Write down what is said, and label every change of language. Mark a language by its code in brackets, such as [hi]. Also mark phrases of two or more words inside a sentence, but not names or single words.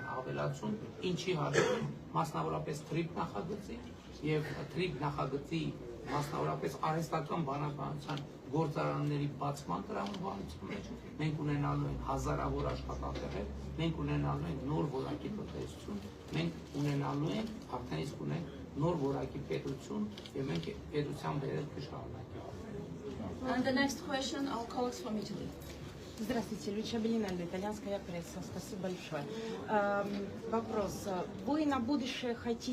[hy] ավելացում, ինչի հաշվին մասնավորապես թրիփ նախագծի եւ թրիփ նախագծի մասնավորապես արհեստական բանականության գործարանների բացման տրամաբանության մեջ մենք ունենալու ենք հազարավոր աշխատատեղեր, մենք ունենալու ենք նոր որակի տնտեսություն, մենք ունենալու ենք արդեն իսկ ունենք նոր որակի պետություն եւ մենք պետության վերելքը շարունակենք։ [en] And the next question, our colleagues from Italy. [ru] Здравствуйте, Люча Белинальда, итальянская пресса. Спасибо большое. Вопрос. Вы на будущее хотите